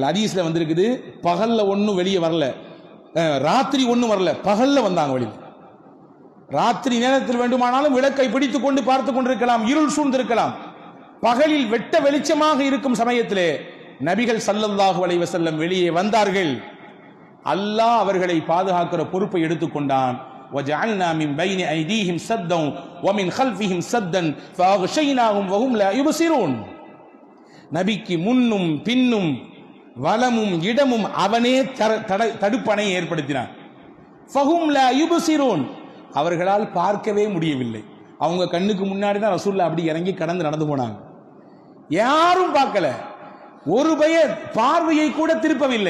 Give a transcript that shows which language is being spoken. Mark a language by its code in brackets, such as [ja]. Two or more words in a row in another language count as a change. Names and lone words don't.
[ta] ஹதீஸ்ல வந்திருக்குது, பகல்ல ஒன்னும் வெளியே வரல, ராத்திரி ஒன்னும் வரல, பகல்ல வந்தாங்க வெளியே. ராத்திரி நேரத்தில் வேண்டுமானாலும் விளக்கை பிடித்துக் கொண்டு பார்த்துக் கொண்டிருக்கலாம், இருள் சூழ்ந்திருக்கலாம். பகலில் வெட்ட வெளிச்சமாக இருக்கும் சமயத்திலே நபிகள் [ar] صلى الله عليه وسلم [ta] வெளியே வந்தார்கள். அல்லாஹ் அவர்களை பாதுகாக்கிற பொறுப்பை எடுத்துக்கொண்டான். [ar] وَجَعَلْنَا مِنْ بَيْنِ أَيْدِيهِمْ سَدًّا وَمِنْ خَلْفِهِمْ سَدًّا فَأَغْشَيْنَاهُمْ وَهُمْ لَا يُبْصِرُونَ. [ta] நபிக்கு முன்னும் பின்னும் வலமும் இடமும் அவனே தடுப்பணை ஏற்படுத்தினான். [ar] فهم لا يبصرون. [ta] அவர்களால் பார்க்கவே முடியவில்லை. அவங்க கண்ணுக்கு முன்னாடி தான் ரசூலுல்லாஹ் அப்படி இறங்கி கடந்து நடந்து போனாங்க. யாரும் பார்க்கல, ஒரு பய பார்வையை கூட திருப்பவில்லை.